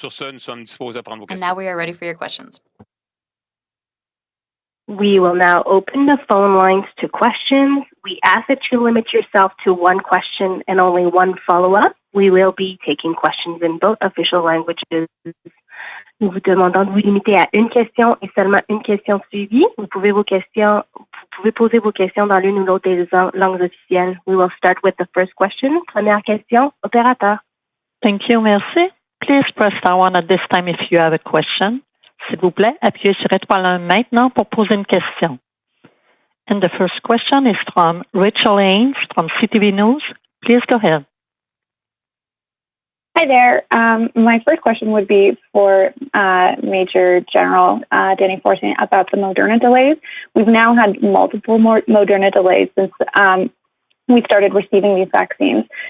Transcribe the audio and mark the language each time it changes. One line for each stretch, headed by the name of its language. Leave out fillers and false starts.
English: And now we are ready for your questions. We will now open the phone lines to questions. We ask that you limit yourself to one question and only one follow-up. We will be taking questions in both official languages.
French: Nous vous demandons de vous limiter à une question et seulement une question suivie. Vous pouvez poser vos questions dans l'une ou l'autre des langues officielles.
English: We will start with the first question.
French: Première question, opérateur.
English: Thank you,
French: merci.
English: Please press star one at this time if you have a question.
French: S'il vous plaît, appuyez sur étoile 1 maintenant pour poser une question.
English: And the first question is from Rachel Haynes from CTV News. Please go ahead. Hi there. My first question would be for Major General Dany Fortin about the Moderna delays. We've now had multiple Moderna delays since we started receiving these vaccines.